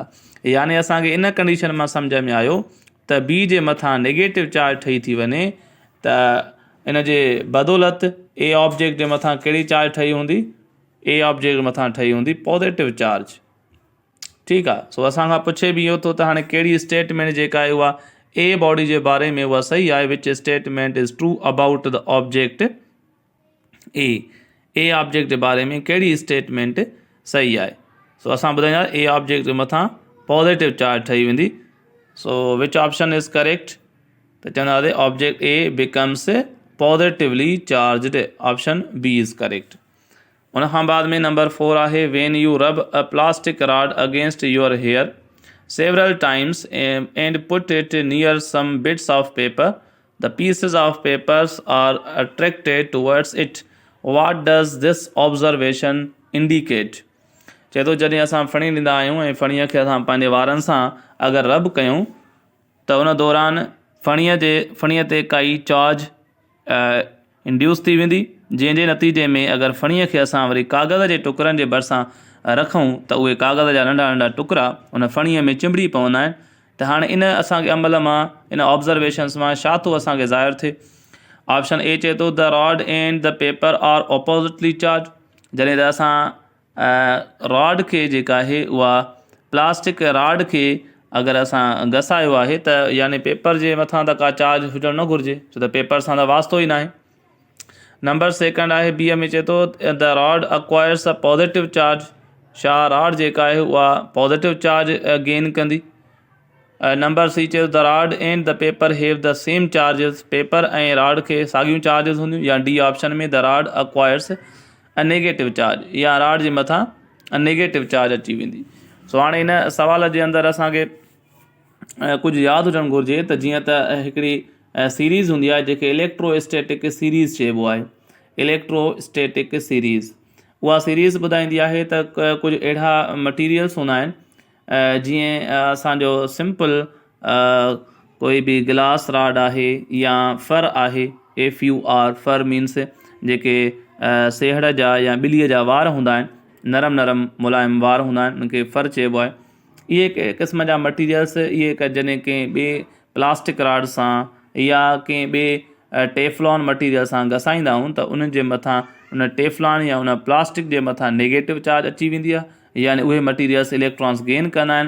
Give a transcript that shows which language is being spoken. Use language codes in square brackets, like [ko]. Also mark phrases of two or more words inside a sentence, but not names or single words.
[sd] यानी असांखे इन कंडीशन मां सम्झ में आयो त बी जे मथां [en] negative charge [sd] ठही थी वञे त इन जे बदौलत ए ऑब्जेक्ट जे मथां कहिड़ी चार्ज ठही हूंदी? ए ऑब्जेक्ट मथां ठही हूंदी [en] positive charge. [sd] ठीकु आहे। सो असां खां पुछे बि इहो थो त हाणे कहिड़ी स्टेटमेंट जेका आहे उहा ए बॉडी जे बारे में उहा सही आहे। [en] which statement is true about the object A. [sd] ए ऑब्जेक्ट जे बारे में कहिड़ी स्टेटमेंट सही आहे? सो असां ॿुधाईंदासीं ए ऑब्जेक्ट जे मथां [en] positive charge [sd] ठही वेंदी। [en] so which option is correct? [sd] त चवंदासीं [en] object A becomes positively charged. option B is correct. [sd] उन खां बाद में नंबर 4 आहे [en] when you rub a plastic rod against your hair several times and put it near some bits of paper, The pieces of papers are attracted towards it. What does this observation indicate? [sd] चए थो जॾहिं असां फणी ॾींदा आहियूं ऐं फणीअ खे असां पंहिंजे वारनि सां अगरि रब कयूं त उन दौरान फणीअ ते काई [en] charge induce [sd] थी वेंदी, जंहिंजे नतीजे में अगरि फणीअ खे असां वरी कागज़ जे टुकरनि जे भरिसां रखूं त उहे कागज़ जा नंढा नंढा टुकड़ा उन फणीअ में चिंबड़ी पवंदा आहिनि। त हाणे इन असांखे अमल मां, इन ऑब्ज़र्वेशन्स मां छा थो असांखे ज़ाहिर थिए? [en] option A [sd] चए थो [en] the rod and the paper are oppositely charge. [sd] जॾहिं त असां रॉड खे जेका आहे उहा प्लास्टिक रॉड खे अगरि असां घसायो आहे त यानी पेपर जे मथां त का चार्ज हुजणु न घुरिजे, छो त पेपर सां त वास्तो ई न आहे। नंबर सेकंड आहे बी में चए थो [en] the rod acquires a positive charge. [sd] छा रॉड जेका आहे उहा [en] positive charge [sd] गेन कंदी? [en] number C चए the rod and the paper have the same charges। [sd] पेपर ऐं रॉड खे साॻियूं चार्जिस हूंदियूं। या डी ऑप्शन में [en] the rod acquires a negative charge, [sd] या रॉड जे मथां [en] a negative charge [sd] अची वेंदी। सो हाणे इन सवाल जे अंदरि असांखे कुझु यादि हुजणु घुरिजे त जीअं त हिकिड़ी सीरीज़ हूंदी आहे जंहिंखे [en] electrostatic series [sd] चइबो आहे। [en] electrostatic series, [sd] उहा सीरीज़ ॿुधाईंदी आहे त कुझु अहिड़ा मटीरियल्स हूंदा आहिनि जीअं असांजो सिंपल कोई बि [en] glass rod [sd] आहे या फर आहे, FUR, [en] fur means [sd] जेके सेहड़ जा या ॿिलीअ जा वार हूंदा आहिनि, नरम नरम मुलायम वार हूंदा आहिनि, उनखे फर चइबो आहे। इहे कंहिं क़िस्म जा मटीरियल्स इहे जॾहिं कंहिं ॿिए [en] plastic rod [sd] सां या कंहिं ॿिए [en] Teflon material [sd] सां घसाईंदा आहियूं त उन जे मथां, उन टेफ्लॉन या उन प्लास्टिक जे मथां [en] negative charge [sd] अची वेंदी आहे, यानी उहे मटीरियल्स [en] electrons gain [sd] कंदा आहिनि।